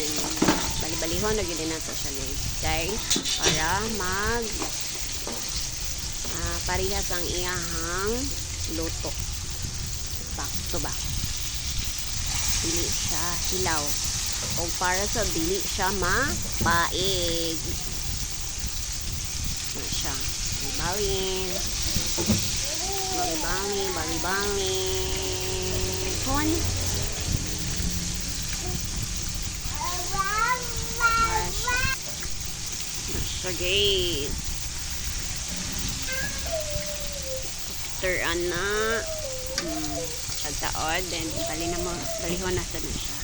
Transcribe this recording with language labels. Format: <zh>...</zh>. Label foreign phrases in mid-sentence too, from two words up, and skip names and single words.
<ceb>Bali-balihon na gini nato siya guys. Dahil para parehas ang iyahang luto. Bakto ba? Dili siya hilaw. O para sa dili siya mapaig. Na siya. Bali-balin. Bali-balin. Bali-balin. Hon. Na siya guys. After na pagtaod, then balihon na sa na siya.</ceb>